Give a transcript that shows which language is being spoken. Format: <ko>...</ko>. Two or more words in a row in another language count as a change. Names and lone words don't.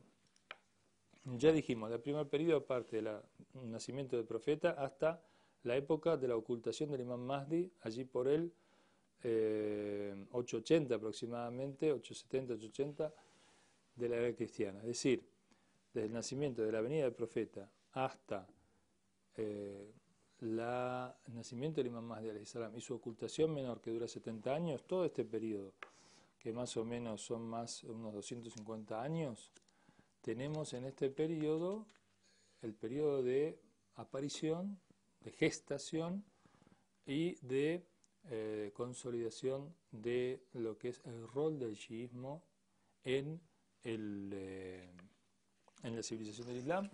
<es>Ya dijimos, el primer periodo parte del nacimiento del profeta hasta la época de la ocultación del imam Mahdi, allí por el 880 aproximadamente, 870, 880 de la era cristiana. Es decir, desde el nacimiento de la venida del profeta hasta el nacimiento del imam Mahdi</es> <ar>عليه السلام</ar> <es>y su ocultación menor que dura 70 años, todo este periodo, que más o menos son más unos 250 años, tenemos en este periodo el periodo de aparición, de gestación y de consolidación de lo que es el rol del chiismo en, en la civilización del Islam.</es>